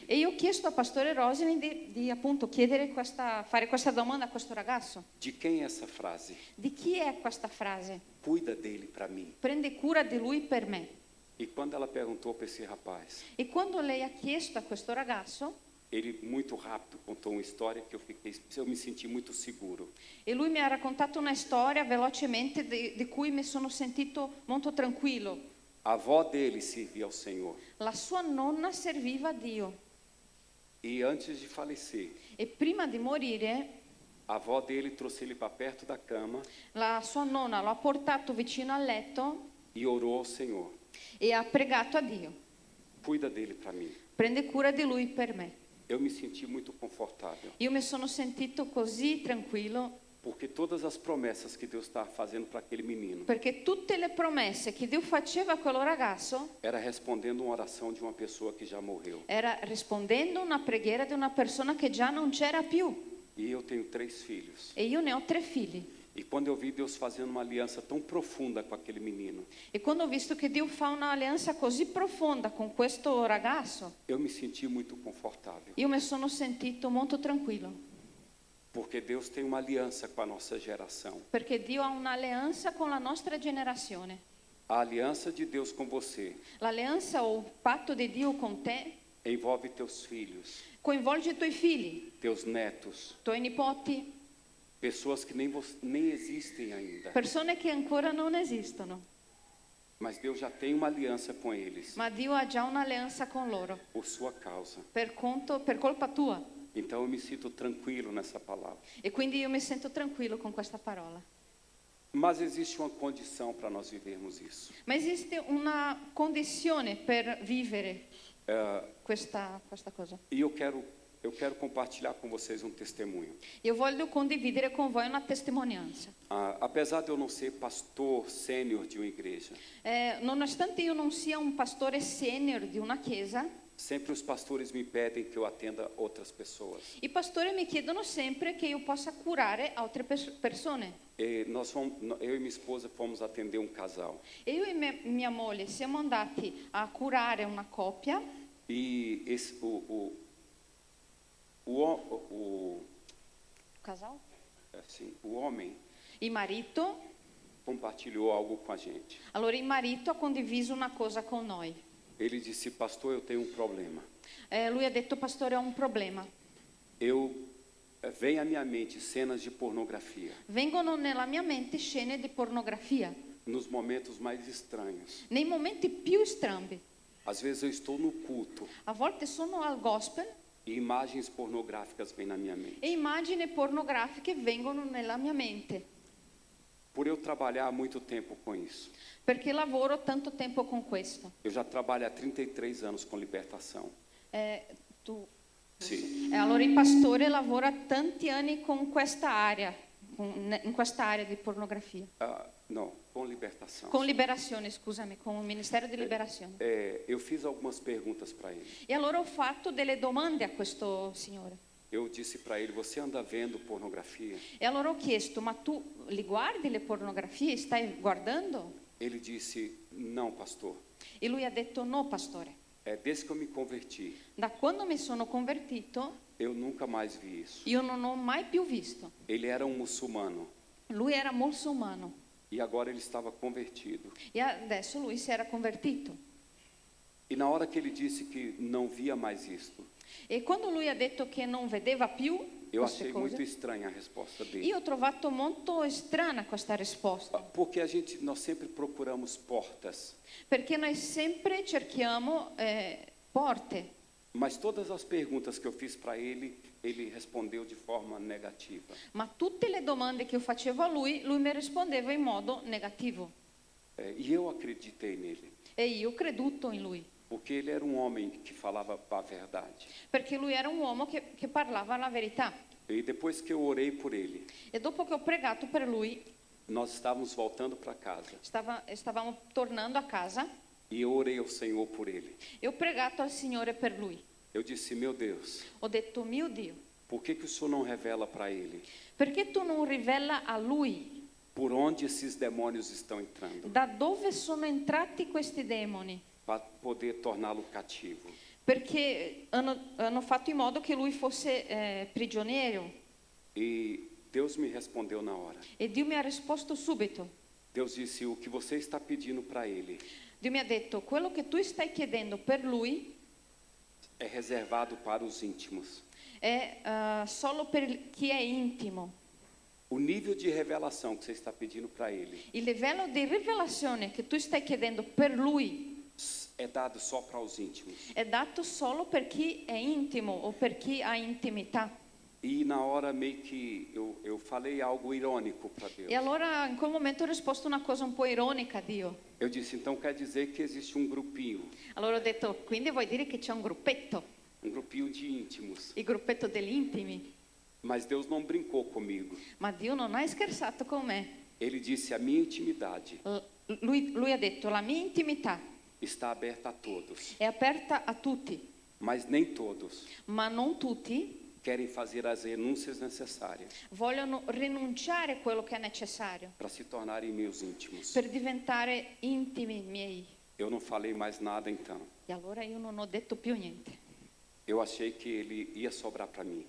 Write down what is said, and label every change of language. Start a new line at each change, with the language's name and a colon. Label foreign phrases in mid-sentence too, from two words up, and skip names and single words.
Italian: E io ho chiesto al pastore Roslin di appunto fare questa domanda a questo ragazzo.
Portuguese: De quem é essa frase?
Italian: Di chi è questa frase?
Portuguese: Cuida dele para mim.
Italian: Prendi cura di lui per me.
Portuguese: E quando ela perguntou para esse rapaz,
Italian: E quando lei ha chiesto a questo ragazzo,
Portuguese: ele muito rápido contou uma história que eu me senti muito seguro.
Italian: e lui mi ha raccontato una storia velocemente di cui mi sono sentito molto tranquillo.
Portuguese: A avó dele servia ao Senhor.
Italian: La sua nonna serviva a Dio
Portuguese: E antes de falecer,
Italian: e prima di morire
Portuguese: a avó dele trouxe ele para perto da cama
Italian: la sua nonna lo ha portato vicino al letto
Portuguese: e orou ao Senhor.
Italian: e ha pregato a Dio.
Portuguese: Cuida dele para mim.
Italian: Prende cura di lui per me.
Portuguese: Eu me senti muito confortável,
Italian: Io mi sono sentito così tranquillo
Portuguese: Porque todas as promessas que Deus estava fazendo para aquele menino
Italian: Perché tutte le promesse che Dio faceva a quello ragazzo
Portuguese: era respondendo uma oração de uma pessoa que já morreu.
Italian: era rispondendo a una preghiera di una persona che già non c'era più.
Portuguese: E eu tenho 3 filhos.
Italian: E io ne ho 3 figli.
Portuguese: E quando eu vi Deus fazendo uma aliança tão profunda com aquele menino,
Italian: E quando ho visto che Dio fa un'alleanza così profonda con questo ragazzo,
Portuguese: eu me senti muito confortável.
Italian: io mi sono sentito molto tranquillo.
Portuguese: Porque Deus tem uma aliança com a nossa geração.
Italian: Perché Dio ha un'alleanza con la nostra generazione.
Portuguese: A aliança de Deus com você
Italian: L'alleanza o il patto di Dio con te
Portuguese: envolve teus filhos,
Italian: coinvolge i tuoi figli,
Portuguese: teus netos,
Italian: i tuoi nipoti,
Portuguese: pessoas que nem existem ainda.
Italian: persone che ancora non esistono.
Portuguese: Mas Deus já tem uma aliança com eles,
Italian: Ma Dio ha già un'alleanza con loro,
Portuguese: por sua causa.
Italian: per colpa tua.
Portuguese: Então eu me sinto tranquilo nessa palavra.
Italian: E quindi io mi sento tranquillo con questa parola.
Portuguese: Mas existe uma condição para nós vivermos isso.
Italian: Ma esiste una condizione per vivere
Portuguese: É,
Italian: questa cosa.
Portuguese: e eu quero compartilhar com vocês um testemunho.
Italian: Io voglio condividere con voi una testimonianza.
Portuguese: Apesar de eu não ser pastor sênior de uma igreja,
Italian: Nonostante io non sia un pastore senior di una chiesa,
Portuguese: sempre os pastores me pedem que eu atenda outras pessoas.
Italian: i pastori mi chiedono sempre che io possa curare altre persone.
Portuguese: E eu e minha esposa fomos atender um casal.
Italian: E io e mia moglie siamo andati a curare una coppia
Portuguese: E casal? o homem
Italian: Il marito,
Portuguese: compartilhou algo com a gente.
Italian: allora il marito ha condiviso una cosa con noi.
Portuguese: Ele disse: pastor, eu tenho um problema.
Italian: Lui ha detto, pastore, ho un problema.
Portuguese: Vem à minha mente cenas de pornografia
Italian: Vengono nella mia mente scene di pornografia,
Portuguese: nos momentos mais estranhos.
Italian: nei momenti più strambi.
Portuguese: Às vezes eu estou no culto
Italian: A volte sono al gospel
Portuguese: e imagens pornográficas vêm na minha mente.
Italian: e immagini pornografiche vengono nella mia mente,
Portuguese: Por eu trabalhar há muito tempo com isso.
Italian: perché lavoro tanto tempo con questo.
Portuguese: Eu já trabalho há 33 anos com libertação. Sim.
Italian: Allora il pastore lavora tanti anni con questa area, in questa area di pornografia.
Portuguese: Não, com libertação.
Italian: Con liberazione, scusami, con il Ministero di Liberazione.
Portuguese: Eu fiz algumas perguntas para ele.
Italian: E allora ho fatto delle domande a questo signore.
Portuguese: Eu disse para ele: você anda vendo pornografia?
Italian: E allora ho chiesto, ma tu li guardi le pornografie? Stai guardando?
Portuguese: Ele disse: não, pastor.
Italian: E lui ha detto, no, pastore.
Portuguese: Desde que eu me converti,
Italian: Da quando mi sono convertito,
Portuguese: eu nunca mais vi isso.
Italian: io non ho mai più visto.
Portuguese: Ele era um muçulmano
Italian: Lui era musulmano
Portuguese: e agora ele estava convertido.
Italian: e adesso lui si era convertito.
Portuguese: E na hora que ele disse que não via mais isto,
Italian: E quando lui ha detto che non vedeva più
Portuguese: eu
Italian: queste
Portuguese: achei muito
Italian: cose,
Portuguese: estranha a resposta dele.
Italian: io ho trovato molto strana questa risposta,
Portuguese: Porque nós sempre procuramos portas,
Italian: perché noi sempre cerchiamo porte,
Portuguese: mas todas as perguntas que eu fiz para ele respondeu de forma negativa.
Italian: ma tutte le domande che io facevo a lui mi rispondeva in modo negativo.
Portuguese: E eu acreditei nele,
Italian: E io ho creduto in lui,
Portuguese: porque ele era um homem que falava a verdade.
Italian: perché lui era un uomo che parlava la verità.
Portuguese: E depois que eu orei por ele,
Italian: E dopo che ho pregato per lui,
Portuguese: nós estávamos voltando para casa.
Italian: stavamo tornando a casa
Portuguese: E eu orei ao Senhor por ele.
Italian: e ho pregato al Signore per lui.
Portuguese: Eu disse: meu Deus,
Italian: Ho detto, mio Dio,
Portuguese: por que o Senhor não revela para ele
Italian: perché tu non rivela a lui
Portuguese: por onde esses demônios estão entrando,
Italian: da dove sono entrati questi demoni?
Portuguese: para poder torná-lo cativo?
Italian: Perché hanno fatto in modo che lui fosse prigioniero.
Portuguese: E Deus me respondeu na hora.
Italian: E Dio mi ha risposto subito.
Portuguese: Deus disse: o que você está pedindo para ele
Italian: Dio mi ha detto, quello che tu stai chiedendo per lui
Portuguese: é reservado para os íntimos.
Italian: è solo per chi è intimo.
Portuguese: O nível de revelação que você está pedindo para ele
Italian: Il livello di rivelazione che tu stai chiedendo per lui
Portuguese: é dado só para os íntimos.
Italian: è dato solo per chi è intimo o per chi ha intimità.
Portuguese: E na hora meio que eu falei algo irônico para Deus.
Italian: E allora in quel momento ho risposto una cosa un po' ironica a Dio.
Portuguese: Eu disse: então quer dizer que existe um grupinho
Italian: Allora ho detto, quindi vuoi dire che c'è un gruppetto,
Portuguese: de íntimos.
Italian: il gruppetto degli intimi?
Portuguese: Mas Deus não brincou comigo.
Italian: Ma Dio non ha scherzato con me.
Portuguese: Ele disse: a minha intimidade
Italian: Lui ha detto, la mia intimità
Portuguese: está aberta a todos,
Italian: è aperta a tutti,
Portuguese: mas nem todos
Italian: ma non tutti
Portuguese: querem fazer as renúncias necessárias
Italian: vogliono rinunciare a quello che è necessario
Portuguese: para se tornarem meus íntimos.
Italian: per diventare intimi miei.
Portuguese: Eu não falei mais nada então.
Italian: E allora io non ho detto più niente.
Portuguese: Eu achei que ele ia sobrar para mim.